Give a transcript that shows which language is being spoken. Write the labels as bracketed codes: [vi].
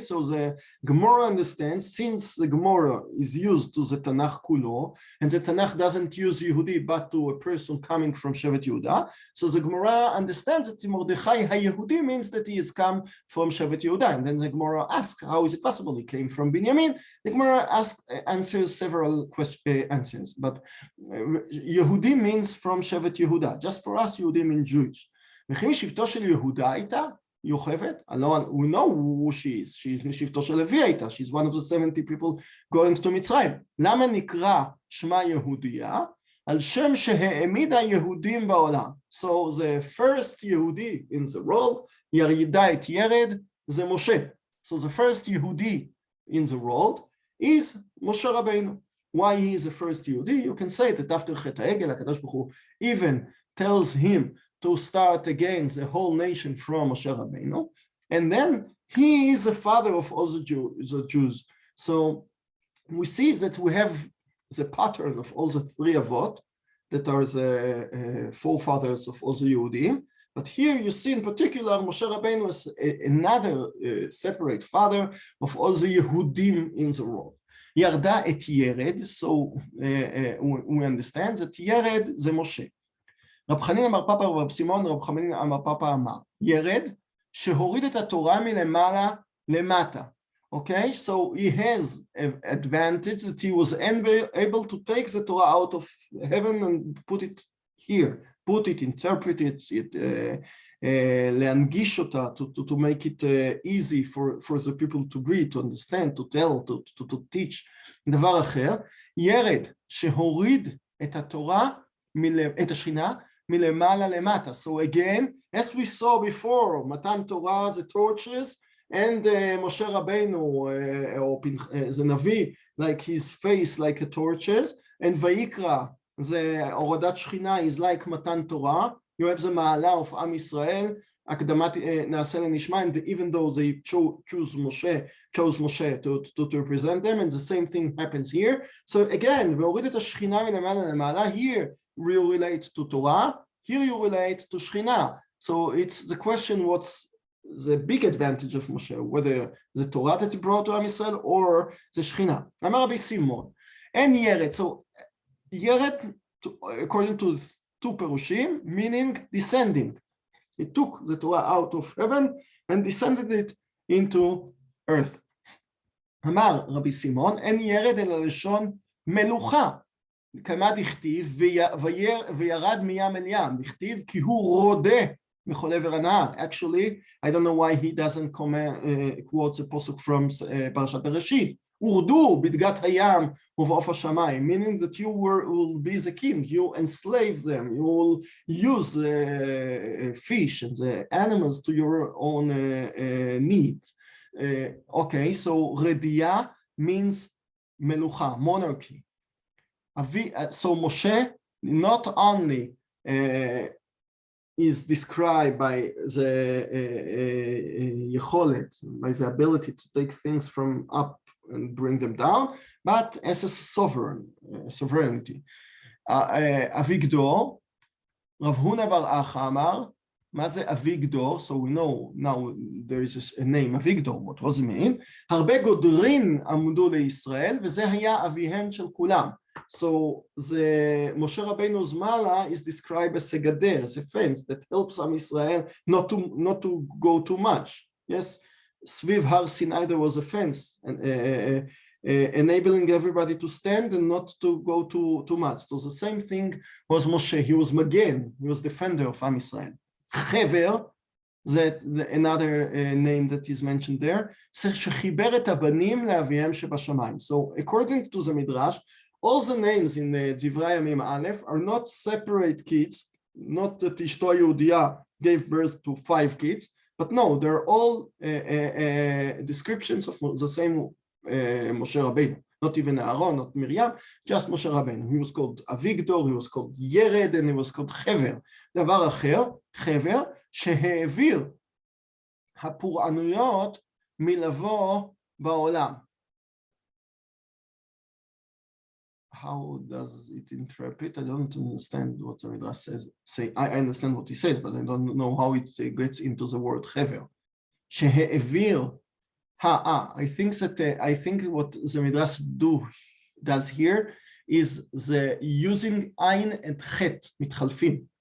[en] So the Gemara understands, since the Gemara is used to the Tanakh Kulo, and the Tanakh doesn't use Yehudi but to a person coming from Shevet Yehuda, so the Gemara understands that Mordechai HaYehudi means that he has come from Shevet Yehuda. And then the Gemara asks, how is it possible he came from Binyamin? The Gemara answers several answers, but Yehudi means from Shevet Yehuda. Just for us, Yehudi means Jewish. [he] וכי שבטו של יהודה הייתה יוכבד? [en] We know who she is. She's [he] משבטו של לוי הייתה. [en] She's one of the 70 people going to מצרים. [he] למה נקרא שמה יהודיה? על שם שהעמידה יהודים בעולם. [en] So the first יהודי in the world, [he] ירידה את ירד, זה משה. [en] So the first יהודי in the world is משה רבינו. Why he is the first יהודי? You can say that after חטא העגל, הקדוש ברוך הוא even tells him to start against the whole nation from Moshe Rabbeinu, and then he is the father of all the Jews. So we see that we have the pattern of all the three avot that are the forefathers of all the Yehudim, but here you see in particular Moshe Rabbeinu as another separate father of all the Yehudim in the world. Yarda et Yered, so we understand that Yered זה Moshe. [he] רב חנין אמר פאפא ורב סימון, רב חנין אמר פאפא אמר, ירד שהוריד את התורה מלמעלה למטה. [en] Okay, so he has an advantage that he was able to take the Torah out of heaven and put it here, put it, interpret it, [he] להנגיש אותה, [en] to make it easy for the people to read, to understand, to tell, to teach. [he] דבר אחר, ירד שהוריד את התורה, את השכינה, מלמעלה למטה. [en] So again, as we saw before, מתן תורה, the torches, and משה רבנו, the נביא, like his face like a torches, and ויקרא, the הורדת שכינה is like מתן תורה. You have the מעלה of עם ישראל, [he] הקדמת נעשה לנשמע, [en] and even though they chose Moshe to represent them, and the same thing happens here. So again, [he] והוריד את השכינה מלמעלה למעלה, [en] here you relate to Torah, here you relate to Shekhinah. So it's the question, what's the big advantage of Moshe, whether the Torah that he brought to Am Yisrael or the Shekhinah. [he] אמר רבי סימון, [en] and ירד, so ירד, according to two perushim, meaning descending. He took the Torah out of heaven and descended it into earth. [he] אמר רבי סימון, אין ירד אלא לשון מלוכה. כמה דכתיב, וירד מים אל ים. דכתיב, כי הוא רודה מכל עבר הנהר. [en] Actually, I don't know why he doesn't quote the pasuk from Parshat Bereshit. [he] הורדו בדגת הים ובעוף השמיים, [en] meaning that you will be the king, you enslave them, you will use fish and the animals to your own needs. Okay, so רדייה means מלוכה, monarchy. So Moshe not only is described by the יכולת, by the ability to take things from up and bring them down, but as a sovereignty. [he] אביגדור, רב הונא בר אחא אמר, מה זה אביגדור? [en] So we know now there is a name, אביגדור, what does it mean? [he] הרבה גודרין עמדו לישראל, וזה היה אביהם של כולם. [en] So the Moshe Rabbeinu's mala is described as a gader, as a fence that helps Am Yisrael not to go too much. Yes, Sviv Har Sinai there was a fence, and enabling everybody to stand and not to go too much. So the same thing was Moshe. He was Magen, he was defender of Am Yisrael. Chever, another name that is mentioned there. [he] שחיבר את הבנים לאביהם שבשמיים. [en] So according to the Midrash, all the names in Divrei Yamim Aleph are not separate kids, not that Ishto Yehudiya gave birth to 5 kids, but no, they're all descriptions of the same Moshe Rabbeinu, not even Aaron, not Miriam, just Moshe Rabbeinu. He was called Avigdor, he was called Yered, and he was called Chever. [he] דבר אחר, Chever, שהעביר הפורענויות מלבוא בעולם. [en] How does it interpret? I don't understand what the Midrash says. I understand what he says, but I don't know how it gets into the word chever. שהעביר, I think what the Midrash does here is the using ayin and chet מתחלפים.